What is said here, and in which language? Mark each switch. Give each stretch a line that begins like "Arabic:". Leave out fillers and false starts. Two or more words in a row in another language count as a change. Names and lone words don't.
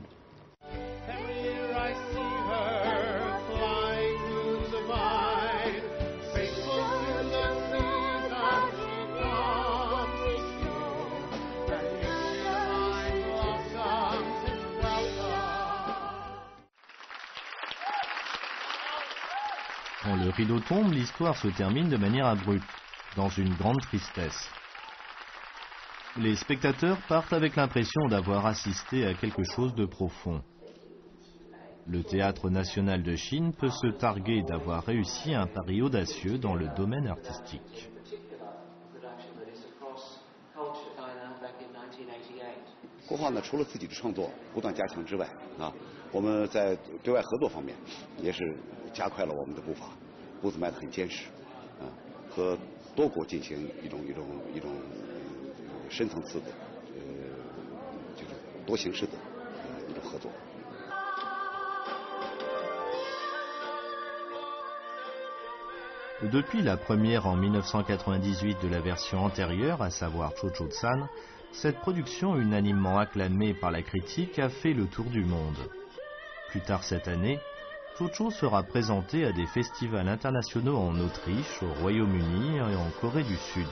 English: Every year I see her flying through the vine, faithful to the season, and in my blossoms is welcome.
French: Quand le rideau tombe, l'histoire se termine de manière abrupte, dans une grande tristesse. Les spectateurs partent avec l'impression d'avoir assisté à quelque chose de profond. Le Théâtre national de Chine peut se targuer d'avoir réussi un pari audacieux dans le domaine artistique.
Chinese: 国画呢，除了自己的创作不断加强之外，我们在对外合作方面也是加快了我们的步伐，步子迈得很坚实，和多国进行一种深层次的就是多形式的一种合作。
French: Depuis la première en 1998 de la version antérieure, à savoir Cho-Cho-San, cette production unanimement acclamée par la critique a fait le tour du monde. Plus tard cette année, Cho-Cho sera présenté à des festivals internationaux en Autriche, au Royaume-Uni et en Corée du Sud.